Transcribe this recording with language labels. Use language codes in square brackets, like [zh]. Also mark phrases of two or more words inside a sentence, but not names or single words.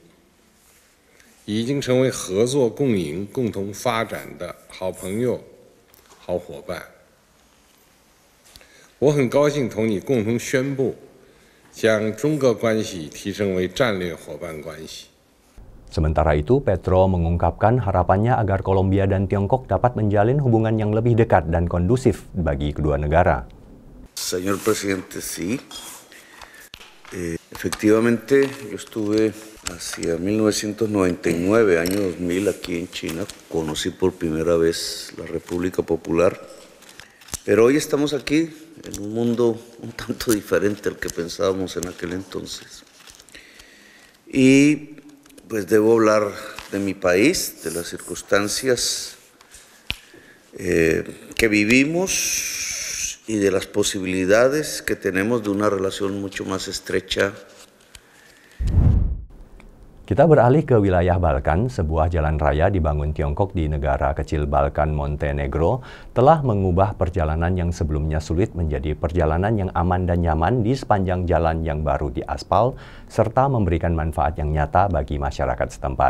[zh] 已经成为合作共赢、共同发展的好朋友、好伙伴。我很高兴同你共同宣布，将中俄关系提升为战略伙伴关系。 [id] Sementara itu, Petro mengungkapkan harapannya agar Kolombia dan Tiongkok dapat menjalin hubungan yang lebih dekat dan kondusif bagi kedua negara. [es] Señor presidente, sí. Efectivamente, yo estuve hacia 1999, año 2000, aquí en China. Conocí por primera vez la República Popular. Pero hoy estamos aquí en un mundo un tanto diferente al que pensábamos en aquel entonces. Y pues debo hablar de mi país, de las circunstancias que vivimos y de las posibilidades que tenemos de una relación mucho más estrecha. [id] Kita beralih ke wilayah Balkan. Sebuah jalan raya dibangun Tiongkok di negara kecil Balkan Montenegro telah mengubah perjalanan yang sebelumnya sulit menjadi perjalanan yang aman dan nyaman di sepanjang jalan yang baru diaspal, serta memberikan manfaat yang nyata bagi masyarakat setempat.